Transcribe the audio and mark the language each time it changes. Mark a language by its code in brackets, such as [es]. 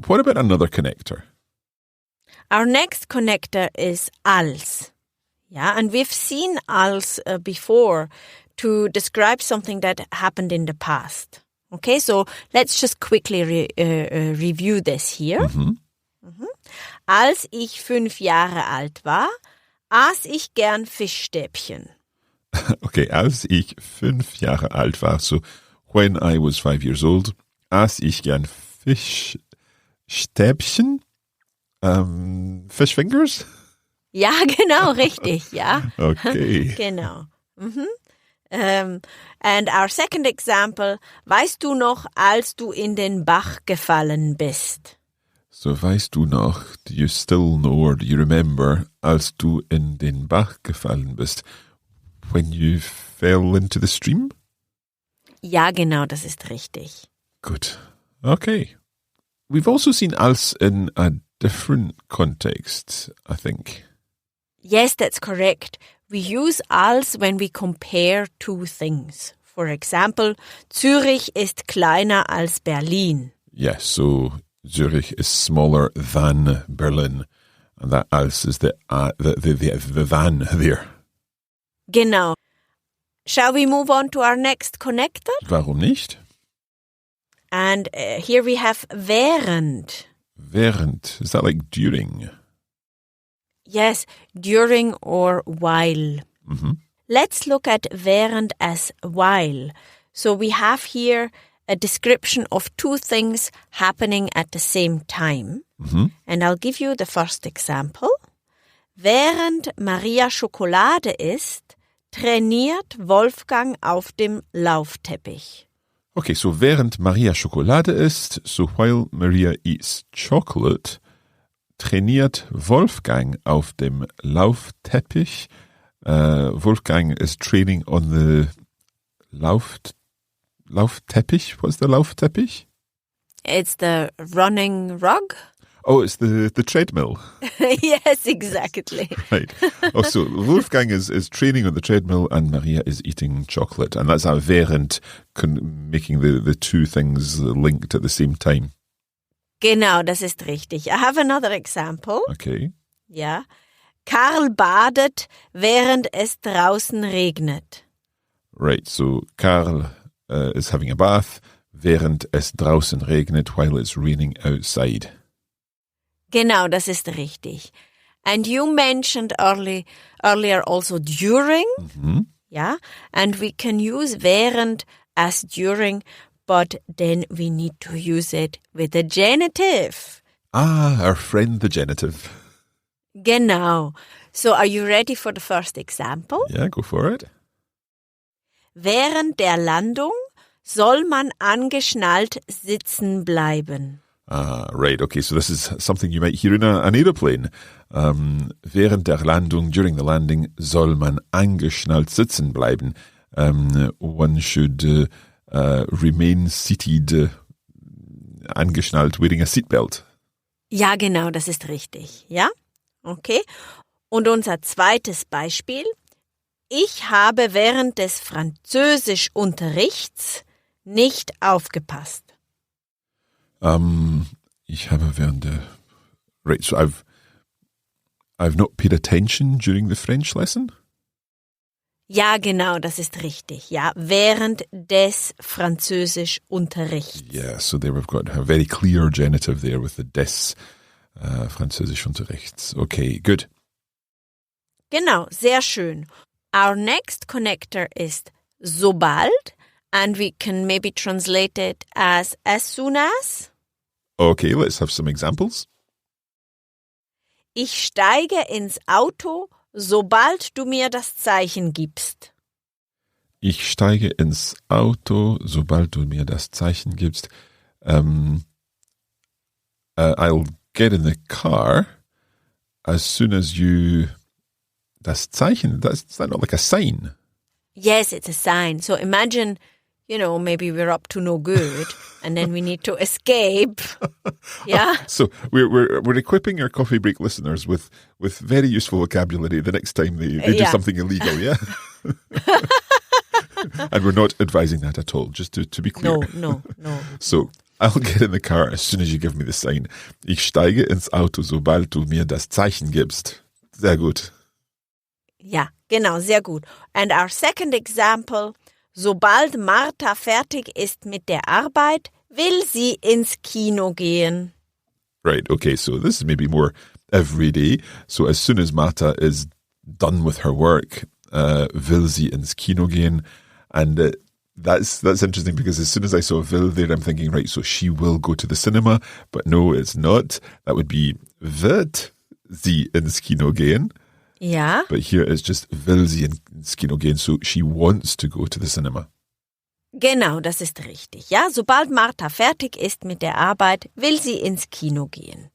[en] What about another connector? Our next connector is als. Yeah, and we've seen als before to describe something that happened in the past. Okay, so let's just quickly review this here. [de] Als ich 5 Jahre alt war, aß ich gern Fischstäbchen. Okay, als ich 5 Jahre alt war, [en] so when I was 5 years old, [de] aß ich gern Fischstäbchen? [en] Fish fingers? [de] Ja, genau, richtig, ja. [en] Okay. [de] Genau. [en] And our second example, [de] weißt du noch, als du in den Bach gefallen bist? So weißt du noch, [en] do you still know or do you remember, [de] als du in den Bach gefallen bist? [en] when you fell into the stream? [de] Ja, genau, das ist richtig. [en] Good. Okay. We've also seen als in a different context, I think. Yes, that's correct. We use als when we compare two things. For example, [de] Zürich ist kleiner als Berlin. [en] Yes, so Zurich is smaller than Berlin. And that als is the than there. [de] Genau. [en] Shall we move on to our next connector? [de] Warum nicht? [en] And here we have während. Während. Is that like during? Yes, during or while. Mm-hmm. Let's look at während as while. So we have here a description of two things happening at the same time. Mm-hmm. And I'll give you the first example. [de] Während Maria Schokolade isst, trainiert Wolfgang auf dem Laufteppich. Okay, so während Maria Schokolade isst, [en] so while Maria eats chocolate, [de] trainiert Wolfgang auf dem Laufteppich. [en] Wolfgang is training on the Laufteppich. What's the Laufteppich? It's the running rug. Oh, it's the treadmill. Yes, exactly. Right. Oh, so Wolfgang is training on the treadmill and Maria is eating chocolate. And that's how während making the two things linked at the same time. [de] Genau, das ist richtig. [en] I have another example. Okay. [de] Ja. Karl badet, während es draußen regnet. [en] Right, so Karl is having a bath, [de] während es draußen regnet, [en] while it's raining outside. [de] Genau, das ist richtig. [en] And you mentioned earlier also during. Mm-hmm. Yeah, and we can use während as during, but then we need to use it with the genitive. Ah, our friend the genitive. [de] Genau. [en] So are you ready for the first example? Yeah, go for it. [de] Während der Landung soll man angeschnallt sitzen bleiben. [en] Ah, right. Okay, so this is something you might hear in an aeroplane. [de] Während der Landung, [en] during the landing, [de] soll man angeschnallt sitzen bleiben. [en] One should remain seated, angeschnallt, wearing a seatbelt. [de] Ja, genau, das ist richtig. Ja? Okay. Und unser zweites Beispiel. Ich habe während des Französischunterrichts nicht aufgepasst. Ich habe während der... [en] Right, so I've not paid attention during the French lesson? [de] Ja, genau, das ist richtig. Ja, während des Französischunterrichts. [en] Yeah, so there we've got a very clear genitive there with the des Französischunterrichts. Okay, good. [de] Genau, sehr schön. [en] Our next connector is sobald, and we can maybe translate it as soon as. Okay, let's have some examples. [de] Ich steige ins Auto, sobald du mir das Zeichen gibst. Ich steige ins Auto, sobald du mir das Zeichen gibst. [en] I'll get in the car as soon as you... Das Zeichen, is that not like a sign? Yes, it's a sign. So imagine, maybe we're up to no good and then we need to escape. Yeah. So we're equipping our coffee break listeners with very useful vocabulary the next time they do something illegal, yeah? And we're not advising that at all, just to be clear. No. So I'll get in the car as soon as you give me the sign. [de] Ich steige ins Auto, sobald du mir das Zeichen gibst. Sehr gut. Ja, genau, sehr gut. [en] And our second example, [de] sobald Martha fertig ist mit der Arbeit, will sie ins Kino gehen. [en] Right, okay, so this is maybe more everyday. So as soon as Martha is done with her work, [de] will sie ins Kino gehen. [en] And that's interesting because as soon as I saw will there, I'm thinking, right, so she will go to the cinema. But no, it's not. That would be [de] wird sie ins Kino gehen. Ja. [en] But here it's just [de] will sie ins Kino gehen, [en] so she wants to go to the cinema. [de] Genau, das ist richtig. Ja, sobald Martha fertig ist mit der Arbeit, will sie ins Kino gehen.